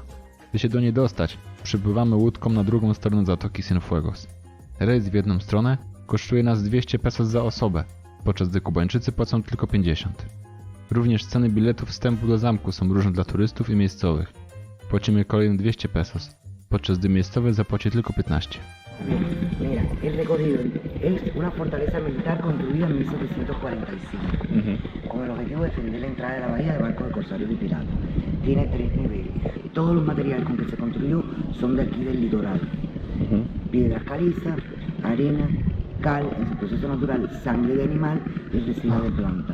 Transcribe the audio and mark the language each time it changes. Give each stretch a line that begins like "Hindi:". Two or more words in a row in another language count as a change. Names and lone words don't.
Polish: By się do niej dostać, przypływamy łódką na drugą stronę zatoki Cienfuegos. Rejs w jedną stronę kosztuje nas 200 pesos za osobę, podczas gdy Kubańczycy płacą tylko 50. Również ceny biletów wstępu do zamku są różne dla turystów i miejscowych. Płacimy kolejne 200 pesos, podczas gdy miejscowy zapłaci tylko 15.
Spanish: Mira, el recorrido es una fortaleza militar construida en 1745, con el objetivo de defender la entrada de la bahía de barcos de corsarios y piratas. Tiene 3 niveles. Todos los materiales con que se construyó son de aquí del litoral. Piedras calizas, arena, cal, en su proceso natural, sangre de animal y resina de planta.